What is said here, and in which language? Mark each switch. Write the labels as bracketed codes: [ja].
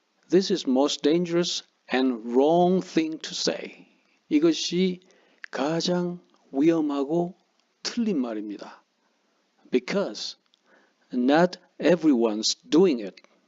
[en] This is most dangerous and wrong thing to say. [ko] 이것이 가장 위험하고 틀린 말입니다. [en] Because not everyone's doing it.